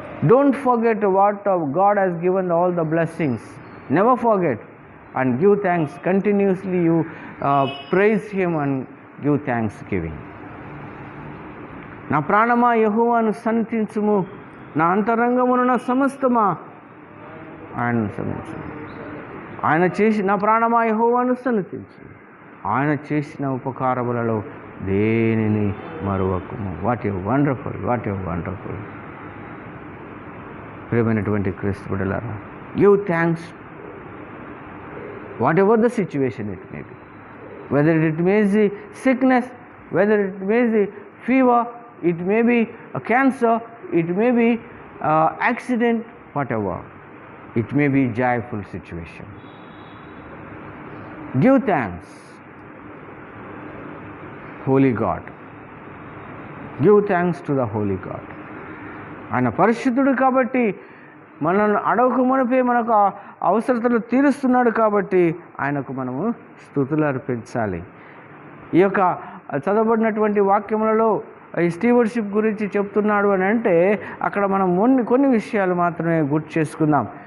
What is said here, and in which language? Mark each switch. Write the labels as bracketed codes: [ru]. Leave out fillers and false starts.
[en] Don't forget what God has given all the blessings. Never forget and give thanks continuously. You praise him and give thanksgiving. [te] నా ప్రాణమా యెహోవాను సన్నిధించుము, నా అంతరంగమున సమస్తమా ఆయనను సన్నిధించుము. నా ప్రాణమా యెహోవాను సన్నిధించు, ఆయన చేసిన ఉపకారములలో దేనిని మరువకుము. [en] What a wonderful, what a wonderful. [te] ప్రియమైనటువంటి క్రీస్తు బిడ్డలారా, [en] Give thanks whatever the situation it may be, whether it may be sickness, whether it may be fever, it may be a cancer, it may be accident, whatever it may be, joyful situation. Give thanks, holy God. Give thanks to the holy God. [te] ఆయన పరిశుద్ధుడు కాబట్టి మనల్ని అడగక మునిపే మనకు అవసరతలు తీరుస్తున్నాడు కాబట్టి ఆయనకు మనము స్తుతులు అర్పించాలి. ఈ యొక్క చదవబడినటువంటి వాక్యములలో ఈ స్టీవర్షిప్ గురించి చెప్తున్నాడు అని అంటే అక్కడ మనం కొన్ని విషయాలు మాత్రమే గుర్తు చేసుకుందాం.